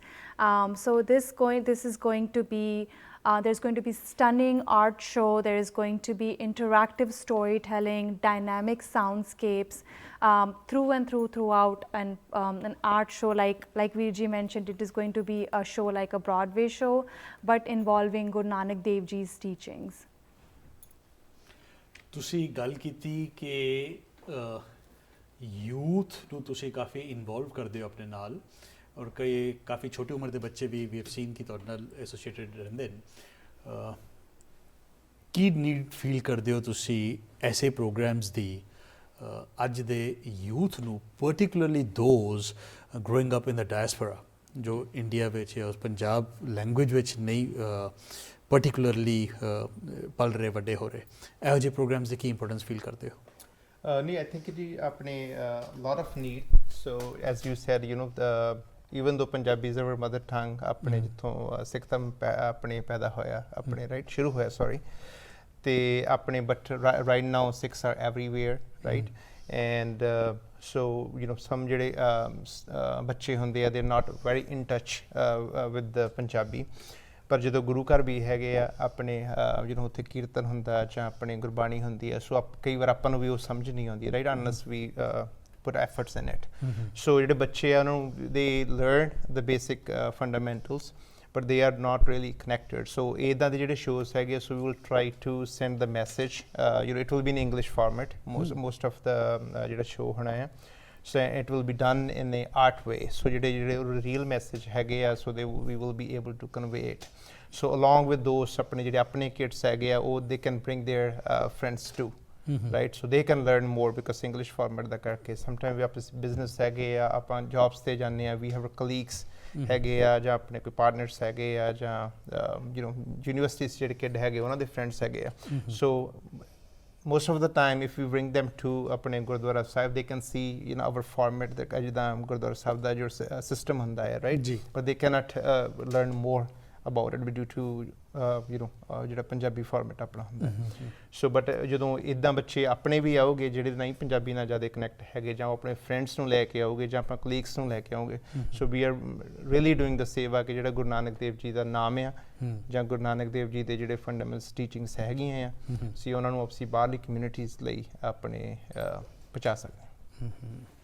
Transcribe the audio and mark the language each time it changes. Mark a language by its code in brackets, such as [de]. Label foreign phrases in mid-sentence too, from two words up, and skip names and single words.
[en] So this is going to be there's going to be stunning art show. There is going to be interactive storytelling, dynamic soundscapes throughout, and an art show like Veerji mentioned. It is going to be a show like a Broadway show, but involving Guru Nanak Dev Ji's teachings. [pa] ਤੁਸੀਂ ਗੱਲ ਕੀਤੀ ਕਿ ਯੂਥ ਨੂੰ ਤੁਸੀਂ ਕਾਫੀ ਇਨਵੋਲਵ ਕਰਦੇ ਹੋ ਆਪਣੇ ਨਾਲ, ਔਰ ਕਈ ਕਾਫੀ ਛੋਟੀ ਉਮਰ ਦੇ ਬੱਚੇ ਵੀ [en] have seen [pa] ਕਿ ਤੁਹਾਡੇ ਨਾਲ ਐਸੋਸੀਏਟਡ ਰਹਿੰਦੇ ਨੇ. ਕੀ [en] need feel [pa] ਕਰਦੇ ਹੋ ਤੁਸੀਂ ਐਸੇ ਪ੍ਰੋਗਰਾਮਸ ਦੀ ਅੱਜ ਦੇ ਯੂਥ ਨੂੰ, [en] particularly those growing up in the diaspora, [pa] ਜੋ ਇੰਡੀਆ ਵਿੱਚ ਜਾਂ ਪੰਜਾਬ ਲੈਂਗੁਏਜ ਵਿੱਚ ਨਹੀਂ ਪਰਟੀਕੂਲਰਲੀ ਪਲ ਰਹੇ, ਵੱਡੇ ਹੋ ਰਹੇ, ਇਹੋ ਜਿਹੇ ਪ੍ਰੋਗਰਾਮਸ ਦੀ ਕੀ [en] importance feel [pa] ਕਰਦੇ ਹੋ? [en] ਨਹੀਂ, I think [pa] ਜੀ ਆਪਣੇ [en] lot of need. So as you said, even though Punjabi is our mother tongue, [pa] ਆਪਣੇ ਜਿੱਥੋਂ ਸਿੱਖ ਧਰਮ ਆਪਣੇ ਪੈਦਾ ਹੋਇਆ, ਆਪਣੇ ਰਾਈਟ ਸ਼ੁਰੂ ਹੋਇਆ, ਸੌਰੀ, ਤੇ ਆਪਣੇ [en] but right now Sikhs are everywhere, right. and so some [pa] ਜਿਹੜੇ ਬੱਚੇ ਹੁੰਦੇ ਆ, [en] they not very in touch with the Punjabi. [pa] ਪਰ ਜਦੋਂ ਗੁਰੂ ਘਰ ਵੀ ਹੈਗੇ ਆ ਆਪਣੇ, ਉੱਥੇ ਕੀਰਤਨ ਹੁੰਦਾ ਜਾਂ ਆਪਣੇ ਗੁਰਬਾਣੀ ਹੁੰਦੀ ਆ, ਸੋ ਕਈ ਵਾਰ ਆਪਾਂ ਨੂੰ ਵੀ ਉਹ ਸਮਝ ਨਹੀਂ ਆਉਂਦੀ, ਰਾਈਟ, [en] unless we put efforts in it. So [pa] ਜਿਹੜੇ ਬੱਚੇ ਆ, ਉਹਨਾਂ ਨੂੰ [en] they learn the basic fundamentals, but they are not really connected. So [pa] ਇੱਦਾਂ ਦੇ ਜਿਹੜੇ shows ਹੈਗੇ, [en] so we will try to send the message. It will be in English format, most of the [pa] ਜਿਹੜਾ show ਹੋਣਾ ਹੈ. [en] So it will be done in a art way. [pa] So ਜਿਹੜੇ [en] real message [pa] ਹੈਗੇ ਆ, [en] so we will be able to convey it. So along with those [pa] ਆਪਣੇ ਜਿਹੜੇ ਆਪਣੇ kids ਹੈਗੇ ਆ, ਉਹ [en] they can bring their friends too. Right, so they can learn more because English format [pa] ਦਾ ਕਰਕੇ sometimes ਵੀ ਆਪਣੇ business ਹੈਗੇ ਆ, ਆਪਾਂ jobs ਤੇ ਜਾਂਦੇ ਆ, [en] we have colleagues [pa] ਹੈਗੇ ਆ, ਜਾਂ ਆਪਣੇ ਕੋਈ partners ਹੈਗੇ ਆ, ਜਾਂ universities ਜਿਹੜੇ kid ਹੈਗੇ ਉਹਨਾਂ ਦੇ friends ਹੈਗੇ ਆ. [en] So most of the time if we bring them to [pa] ਆਪਣੇ ਗੁਰਦੁਆਰਾ ਸਾਹਿਬ, [en] they can see our format, the [pa] ਜਿੱਦਾਂ ਗੁਰਦੁਆਰਾ ਸਾਹਿਬ ਦਾ ਜੋ system ਹੁੰਦਾ ਹੈ, [en] right, but they cannot learn more about it due to [pa] ਜਿਹੜਾ ਪੰਜਾਬੀ ਫਾਰਮੈਟ ਆਪਣਾ ਹੁੰਦਾ. [en] so but [pa] ਜਦੋਂ ਇੱਦਾਂ ਬੱਚੇ ਆਪਣੇ ਵੀ ਆਓਗੇ ਜਿਹੜੇ ਨਹੀਂ ਪੰਜਾਬੀ ਨਾਲ ਜ਼ਿਆਦਾ ਕਨੈਕਟ ਹੈਗੇ, ਜਾਂ ਆਪਣੇ ਫਰੈਂਡਸ ਨੂੰ ਲੈ ਕੇ ਆਓਗੇ, ਜਾਂ ਆਪਾਂ ਕਲੀਗਸ ਨੂੰ ਲੈ ਕੇ ਆਓਗੇ, [en] so we are really doing the [pa] ਸੇਵਾ ਕਿ ਜਿਹੜਾ ਗੁਰੂ ਨਾਨਕ ਦੇਵ ਜੀ ਦਾ ਨਾਮ ਆ, ਜਾਂ ਗੁਰੂ ਨਾਨਕ ਦੇਵ ਜੀ ਦੇ ਜਿਹੜੇ [en] fundamental teachings [pa] ਹੈਗੀਆਂ ਆ, ਅਸੀਂ ਉਹਨਾਂ ਨੂੰ ਆਪਸੀ ਬਾਹਰਲੀ ਕਮਿਊਨਿਟੀਜ਼ ਲਈ ਆਪਣੇ ਪਹੁੰਚਾ ਸਕਦੇ ਹਾਂ.